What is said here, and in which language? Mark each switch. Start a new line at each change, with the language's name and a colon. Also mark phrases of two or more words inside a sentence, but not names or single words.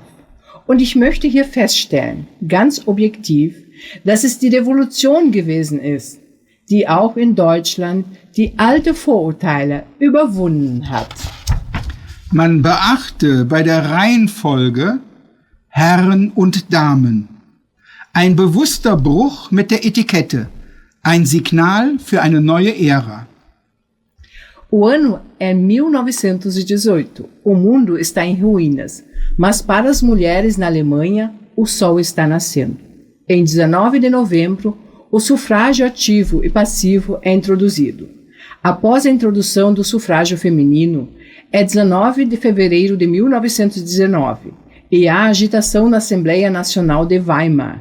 German: Und ich möchte hier feststellen, ganz objektiv, dass es die Revolution gewesen ist, die auch in Deutschland die alten Vorurteile überwunden hat. Man beachte bei der Reihenfolge Herren und Damen. Ein bewusster Bruch mit der Etikette, ein Signal für eine neue Ära.
Portuguese: O ano é 1918. O mundo está em ruínas, mas para as mulheres na Alemanha, o sol está nascendo. Em 19 de novembro, o sufrágio ativo e passivo é introduzido. Após a introdução do sufrágio feminino, é 19 de fevereiro de 1919 e há agitação na Assembleia Nacional de Weimar.